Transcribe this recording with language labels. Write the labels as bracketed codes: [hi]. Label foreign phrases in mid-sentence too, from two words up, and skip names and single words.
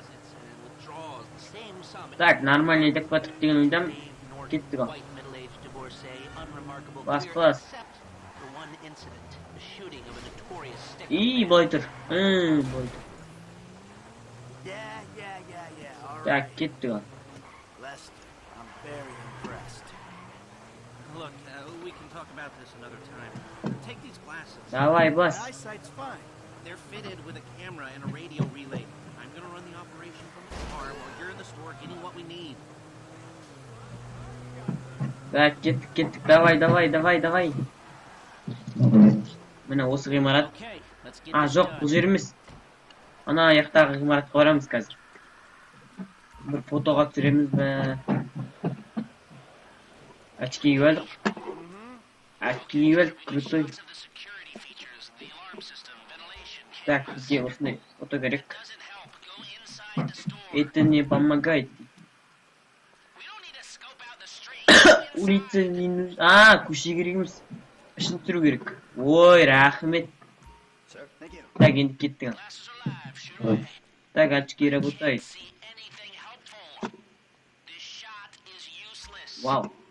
[kk] Так, нормально едік батып деген ойдам. Кеттік ал. Бас. Былай тұр. Так, кеттік ал. [en] Look, we can talk about this another time. Take these glasses. [kk] Давай, бас. [en] My eyesight's fine. They're fitted with a camera and a radio relay. I'm gonna run the operation from the car while you're in the store getting what we need. [kk] Так, кеттік. Давай. Міне осы ғимарат. Жоқ, бұл жер емес. Ана аяқтағы ғимаратқа барамыз қазір. Бір фотоға түсіреміз бе? Очки киіп алдық. Крутой. Так, бізге осындай фото керек. [ru] Это не помогает. Улица не нужна. [kk] Көше керегіміз. Ішін түсіру керек. Ой, рахмет. Так, енді кеттің. [ru] Так, очки работает. Вау.